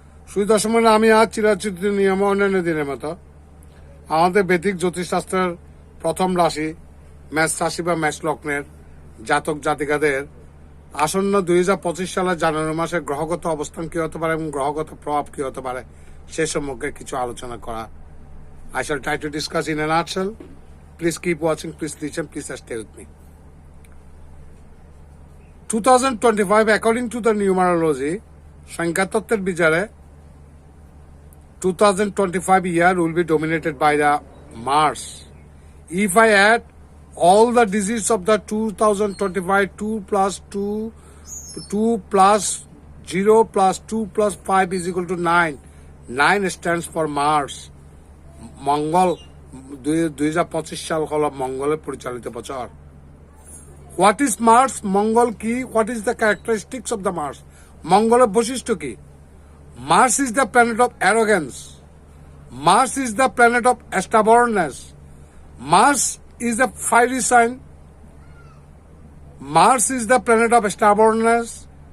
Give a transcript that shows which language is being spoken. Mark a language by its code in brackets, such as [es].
[bn] সুই দশমে আমি আজ চিরাচিত নিয়ম অন্যান্য দিনের মতো আমাদের বৈদিক জ্যোতিষশাস্ত্রের প্রথম রাশি মেষ রাশি বা মেষ লগ্নের জাতক জাতিকাদের আসন্ন 2025 সালের জানুয়ারি মাসের গ্রহগত অবস্থান কি হতে পারে এবং গ্রহগত প্রভাব কি হতে পারে সে সম্পর্কে কিছু আলোচনা করা। [en] I shall try to discuss in a nutshell. Please keep watching, please listen, please stay with me. 2025, according to the numerology, [bn] সংখ্যাতত্ত্বের বিচারে [en] 2025 year will be dominated by the Mars. If I add all the digits of the 2025, 2 plus 2, 2 plus 0 plus 2 plus 5 is equal to 9. 9 stands for Mars. [bn] মঙ্গল 2025 সাল হলো মঙ্গলের পরিচালিত বছর। [en] What is Mars? [bn] মঙ্গল কি? [en] What is the characteristics of the Mars? [bn] মঙ্গলের বৈশিষ্ট্য কি? [en] Mars is the planet of arrogance. Mars is the planet of stubbornness. Mars is the fiery sign. Mars is the planet of stubbornness.